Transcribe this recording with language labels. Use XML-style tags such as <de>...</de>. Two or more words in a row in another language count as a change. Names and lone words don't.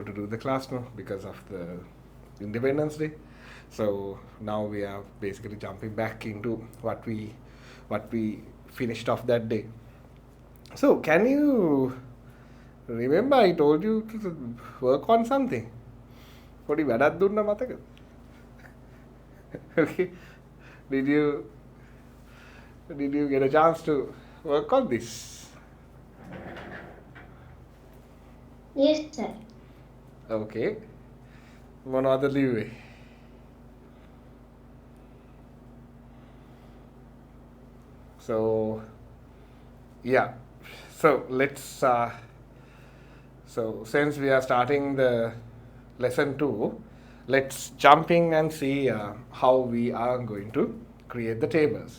<en>to do the class now because of the Independence Day. So now we are basically jumping back into what we finished off that day. So can you remember I told you to work on something?</en> <si>පොඩි වැඩක් දුන්නා මතකද?</si> <en>Okay. Did you get a chance to work on this? Yes, sir.</en> <si>Okay. මොනවද ලිව්වේ?</si> <en>So yeah. So let's so since we are starting the lesson 2, let's jump in and see how we are going to create the tables.</en>